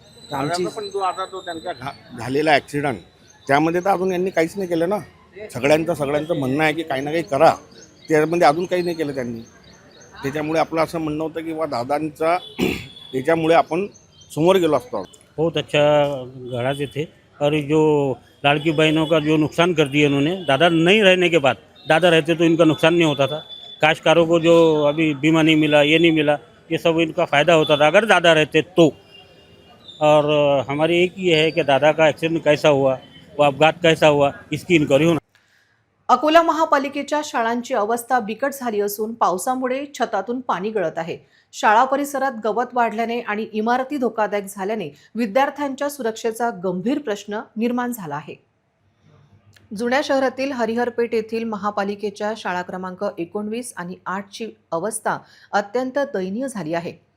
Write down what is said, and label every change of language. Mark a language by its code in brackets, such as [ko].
[mr] दादांचा पण जो आता तो त्यांचा झालेला ॲक्सिडेंट, त्यामध्ये तर अजून यांनी काहीच नाही केलं ना. सगळ्यांचं म्हणणं आहे की काही ना काही करा, त्यामध्ये अजून काही नाही केलं त्यांनी. त्याच्यामुळे आपलं असं म्हणणं होतं की बा दादांचा त्याच्यामुळे आपण समोर गेलो असतो. [hi] बहुत अच्छा गढ़ाते थे. और जो लाड़की बहनों का जो नुकसान कर दिया इन्होंने, दादा नहीं रहने के बाद, दादा रहते तो इनका नुकसान नहीं होता था. काश्तकारों को जो अभी बीमा नहीं मिला, ये नहीं मिला, ये सब इनका फ़ायदा होता था अगर दादा रहते तो. और हमारी एक ये है कि दादा का एक्सीडेंट कैसा हुआ, वो अपघात कैसा हुआ, इसकी इंक्वायरी होना. [mr] अकोला महापालिकेच्या शाळांची अवस्था बिकट झाली असून पावसामुळे छतातून पाणी गळत आहे. शाळा परिसरात गवत वाढल्याने आणि इमारती धोकादायक झाल्याने विद्यार्थ्यांच्या सुरक्षेचा गंभीर प्रश्न निर्माण झाला आहे. जुन्या शहरातील हरिहरपेठ येथील महापालिकेच्या शाळा क्रमांक 19 आणि 8ची अवस्था अत्यंत दयनीय झाली आहे.